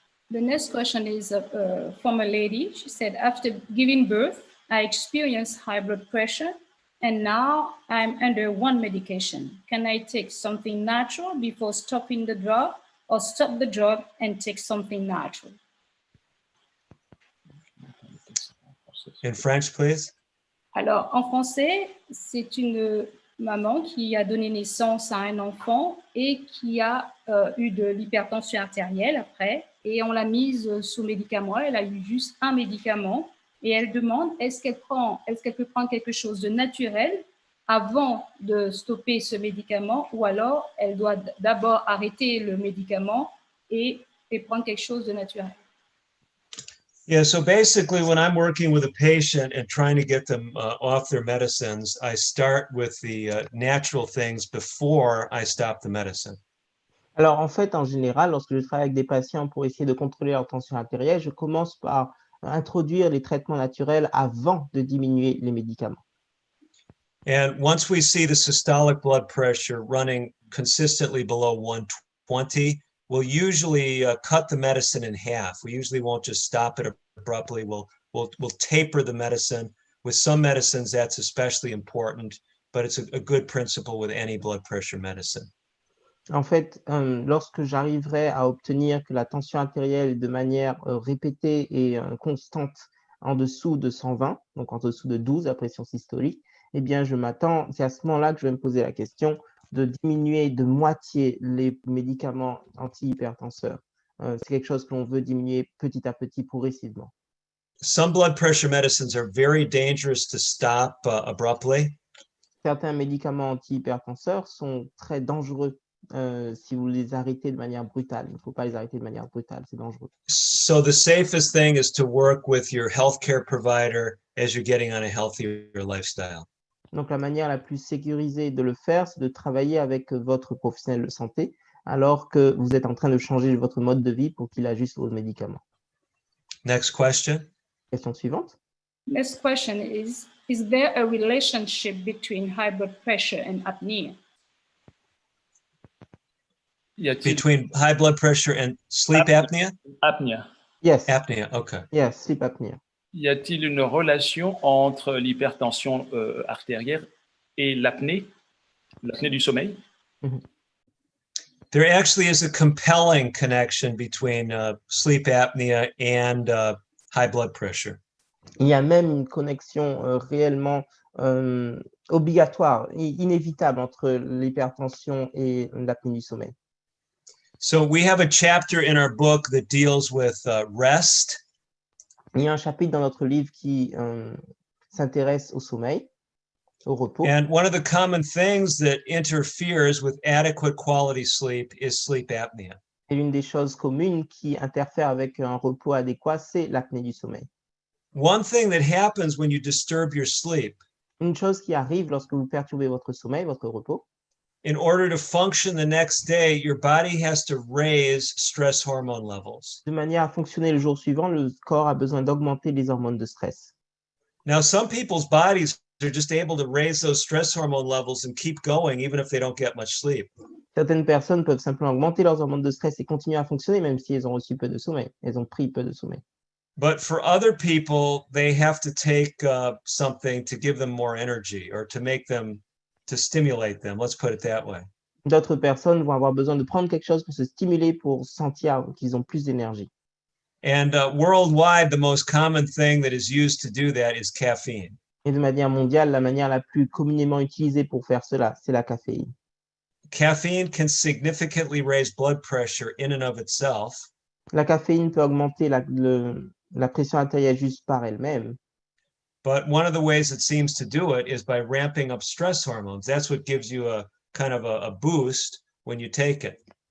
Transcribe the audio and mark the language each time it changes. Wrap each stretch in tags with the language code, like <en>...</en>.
<en>The next question is from a lady. She said, after giving birth, I experienced high blood pressure, and now I'm under one medication. Can I take something natural before stopping the drug, or stop the drug and take something natural? In French, please.</en> <fr>Alors, en français, c'est une maman qui a donné naissance à un enfant et qui a eu de l'hypertension artérielle après, et on l'a mise sous médicament. Elle a eu juste un médicament et elle demande est-ce qu'elle peut prendre quelque chose de naturel avant de stopper ce médicament, ou alors elle doit d'abord arrêter le médicament et prendre quelque chose de naturel.</fr> <en>Yeah, so basically when I'm working with a patient and trying to get them off their medicines, I start with the natural things before I stop the medicine.</en> <fr>Alors, en fait, en général, lorsque je travaille avec des patients pour essayer de contrôler leur tension artérielle, je commence par introduire les traitements naturels avant de diminuer les médicaments.</fr> <en>And once we see the systolic blood pressure running consistently below 120, we'll usually cut the medicine in half. We usually won't just stop it abruptly. We'll taper the medicine. With some medicines, that's especially important, but it's a good principle with any blood pressure medicine.</en> <fr>En fait, lorsque j'arriverai à obtenir que la tension artérielle est de manière répétée et constante en dessous de 120, donc en dessous de 12 à pression systolique, eh bien, c'est à ce moment-là que je vais me poser la question de diminuer de moitié les médicaments antihypertenseurs. C'est quelque chose que l'on veut diminuer petit à petit, progressivement.</fr> <en>Some blood pressure medicines are very dangerous to stop abruptly.</en> <fr>Certains médicaments antihypertenseurs sont très dangereux si vous les arrêtez de manière brutale. Il ne faut pas les arrêter de manière brutale, c'est dangereux.</fr> <en>So the safest thing is to work with your healthcare provider as you're getting on a healthier lifestyle.</en> <fr>Donc, la manière la plus sécurisée de le faire, c'est de travailler avec votre professionnel de santé alors que vous êtes en train de changer votre mode de vie pour qu'il ajuste vos médicaments.</fr> <en>Next question.</en> <fr>Question suivante.</fr> <en>Next question is there a relationship between high blood pressure and apnea? Between high blood pressure and sleep apnea? Apnea. Yes. Apnea, okay. Yes, sleep apnea.</en> <fr>Y a-t-il une relation entre l'hypertension artérielle et l'apnée du sommeil? Mm-hmm.</fr> <en>There actually is a compelling connection between sleep apnea and high blood pressure.</en> <fr>Il y a même une connexion réellement obligatoire, inévitable entre l'hypertension et l'apnée du sommeil.</fr> <en>So we have a chapter in our book that deals with rest.</en> <fr>Il y a un chapitre dans notre livre qui s'intéresse au sommeil, au repos.</fr> <en>And one of the common things that interferes with adequate quality sleep is sleep apnea.</en> <fr>Et l'une des choses communes qui interfère avec un repos adéquat, c'est l'apnée du sommeil.</fr> <en>One thing that happens when you disturb your sleep,</en> <fr>Une chose qui arrive lorsque vous perturbez votre sommeil, votre repos,</fr> <en>in order to function the next day, your body has to raise stress hormone levels.</en> <fr>de manière à fonctionner le jour suivant, le corps a besoin d'augmenter les hormones de stress.</fr> <en>Now, some people's bodies are just able to raise those stress hormone levels and keep going even if they don't get much sleep.</en> <fr>Certaines personnes peuvent simplement augmenter leurs hormones de stress et continuer à fonctionner même si elles ont reçu peu de sommeil, elles ont pris peu de sommeil.</fr> <en>But for other people, they have to take something to give them more energy or to make them, to stimulate them. Let's put it that way.</en> <fr>D'autres personnes vont avoir besoin de prendre quelque chose pour se stimuler, pour sentir qu'ils ont plus d'énergie.</fr> <en>And worldwide, the most common thing that is used to do that is caffeine.</en> <fr>Et de manière mondiale, la manière la plus communément utilisée pour faire cela, c'est la caféine.</fr> <en>Caffeine can significantly raise blood pressure in and of itself.</en> <fr>La caféine peut augmenter la pression artérielle juste par elle-même.</fr> <en>But one of the ways it seems to do it is by ramping up stress hormones. That's what gives you a kind of a boost when you take it.</en>